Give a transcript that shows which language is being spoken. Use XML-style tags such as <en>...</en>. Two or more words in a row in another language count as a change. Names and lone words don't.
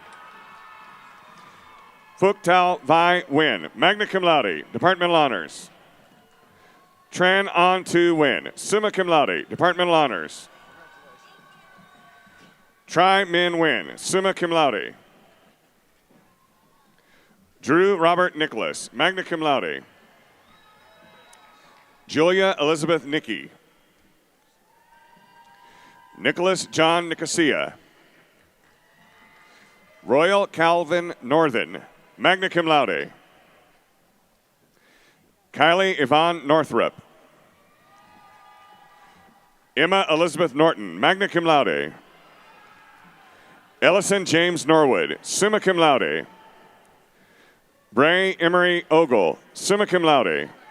<en>Phuc Tao Vai Nguyen,</en> <la>magna cum laude,</la> <en>departmental honors. Tran An Tu Nguyen,</en> <la>summa cum laude,</la> <en>departmental honors. Tri Min Nguyen,</en> <la>summa cum laude.</la> <en>Drew Robert Nicholas,</en> <la>magna cum laude.</la> <en>Julia Elizabeth Nicky. Nicholas John Nicosia. Royal Calvin Northern,</en> <la>magna cum laude.</la> <en>Kylie Yvonne Northrup. Emma Elizabeth Norton,</en> <la>magna cum laude.</la> <en>Ellison James Norwood,</en> <la>summa cum laude.</la> <en>Bray Emery Ogle,</en> <la>summa cum laude.</la>